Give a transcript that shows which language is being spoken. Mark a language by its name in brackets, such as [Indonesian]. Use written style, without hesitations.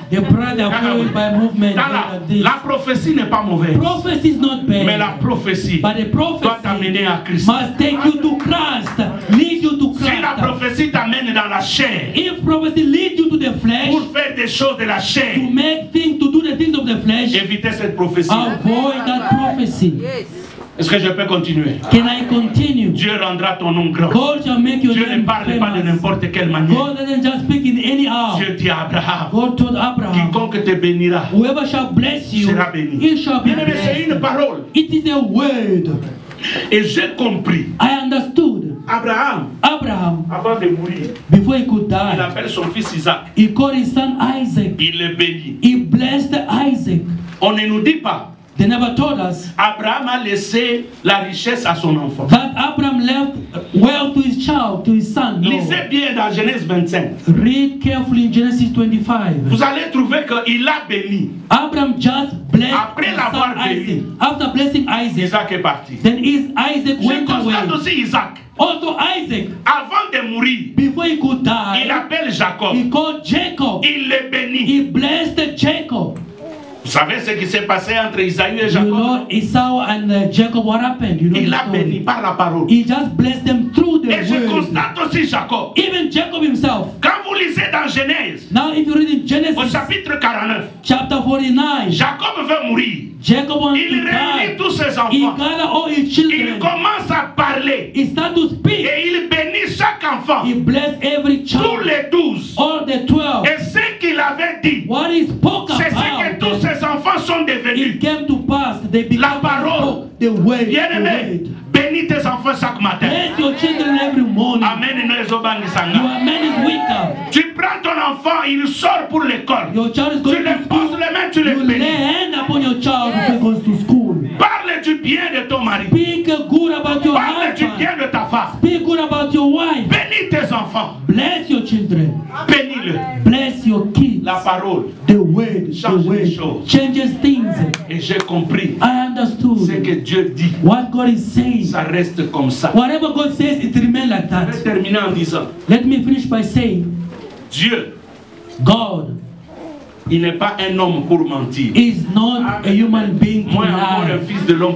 [English] brother followed by movement. [French] La prophétie n'est pas mauvaise. [English] Prophecy is not bad. [French] Mais la prophétie doit t'amener à Christ. [English] Must take you to Christ. Lead you to Christ. [French] Si la prophétie t'amène dans la chair, [English] if prophecy leads you to the flesh, [French] pour faire des choses de la chair, [English] to make things, to do the things of the flesh, [French] évitez cette prophétie. [English] Avoid that prophecy. Yes. [French] Est-ce que je peux continuer? [English] Can I continue? [French] Dieu rendra ton nom grand. [English] God shall make your [French] Dieu ne parle pas de n'importe quelle manière. [English] God doesn't just speak in any hour. [French] Dieu dit à Abraham, [English] God told Abraham, [French] quiconque te bénira, [English] whoever shall bless you, [French] sera béni. [English] he shall be blessed. [French] C'est une parole. [English] It is a word. [French] Et j'ai compris. [English] I understood. [French] Abraham, avant de mourir, [English] before he could die, [French] il appelle son fils Isaac. [English] He called his son Isaac. [French] Il le bénit. [English] He blessed Isaac. [French] On ne nous dit pas. [English] They never told us. [French] Abraham a laissé la richesse à son enfant. [English] That Abraham left wealth to his child, to his son. No. [French] Lisez bien dans Genèse 25. [English] Read carefully in Genesis 25. [French] Vous allez trouver qu'il a béni. [English] Abraham just blessed [French] après l'avoir béni. [English] After blessing Isaac, [French] Isaac est parti. [English] Then Isaac went away. [French] Je constate aussi Isaac. [English] Also Isaac, [French] avant de mourir, [English] before he could die, [French] il appelle Jacob. [English] He called Jacob. [French] Il le bénit. [English] He blessed Jacob. [French] Vous savez ce qui s'est passé entre Isaïe et Jacob? [English] You know Esau and Jacob, what happened? You know [French] il a béni par la parole. [English] He just blessed them through the word. [French] Et je constate aussi Jacob. [English] Even Jacob himself. [French] Quand vous lisez dans Genèse, [English] now if you read in Genesis, [French] au chapitre 49, [English] chapter 49, [French] Jacob veut mourir. [English] Jacob wants [French] il réunit tous ses enfants. [English] He gathered all his children. [French] Il commence à parler. [English] He started to speak. [French] Et il bénit chaque enfant. [English] He blessed every child. [French] Tous les 12. [English] All the 12. [French] Et ce qu'il avait dit, [English] what he spoke about, [French] c'est ce que tous ses enfants sont devenus. [English] It came to pass. They became [French] la parole. [English] The word. [French] Bien-aimé, bénis bénis tes enfants chaque matin. [English] Bless your children every morning. Amen. Your amen is weaker. [French] Tu prends ton enfant, il sort pour l'école. [English] Your child is [French] Tu [English] going [French] le [English] to school. [French] poses les mains, tu le [English] You [French] bénis. [English] lay hand upon your child before he goes to school. [French] Parle du bien de ton mari. [English] Speak good about your [French] Parle du [English] husband. [French] bien de ta femme. [English] Speak good about your wife. [French] Bénis tes enfants. [English] Bless your children. [French] Bénis-le. [English] Bless your kids. [French] La parole [English] The word changes things. [French] Et j'ai compris. [English] I understood. [French] Ce que Dieu dit. [English] What God is saying. [French] Ça reste comme ça. [English] Whatever God says, it remains like that. [French] Je vais terminer en disant. [English] Let me finish by saying. [French] Dieu. [English] God. [French] Il n'est pas un homme pour mentir. [English] Is not a human being to [French] Moi encore un fils de l'homme.